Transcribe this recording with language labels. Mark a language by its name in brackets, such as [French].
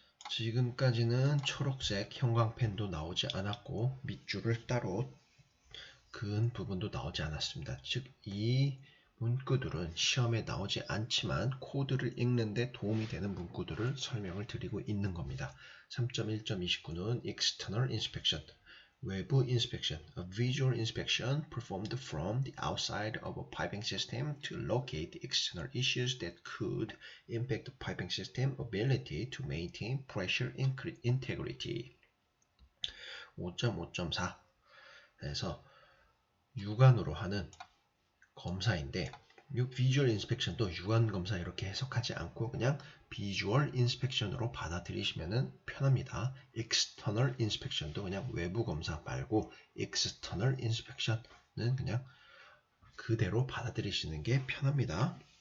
[Korean] 지금까지는 초록색 형광펜도 나오지 않았고 밑줄을 따로 그은 부분도 나오지 않았습니다. 즉 이 문구들은 시험에 나오지 않지만 코드를 읽는데 도움이 되는 문구들을 설명을 드리고 있는 겁니다. [English] 3.1.29는 External Inspection, 외부 inspection, a visual inspection performed from the outside of a piping system to locate the external issues that could impact the piping system ability to maintain pressure integrity. [Korean] 5.5.4 그래서 육안으로 하는 검사인데 이 비주얼 인스펙션도 육안 검사 이렇게 해석하지 않고 그냥 비주얼 인스펙션으로 받아들이시면 편합니다. external inspection도 그냥 외부 검사 말고 external inspection은 그냥 그대로 받아들이시는 게 편합니다.